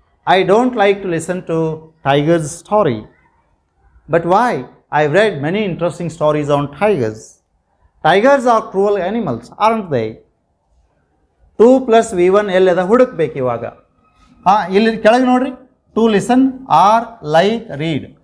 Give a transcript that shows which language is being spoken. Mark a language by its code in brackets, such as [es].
[en] I don't like to listen to Tiger's story. But why? I've read many interesting stories on tigers. Tigers are cruel animals, aren't they? [kn] 2 plus V1 ಎಲ್ಲದ ಹುಡುಕ್ಬೇಕು ಇವಾಗ. ಇಲ್ಲಿ ಕೆಳಗೆ ನೋಡ್ರಿ, [en] to listen or like read.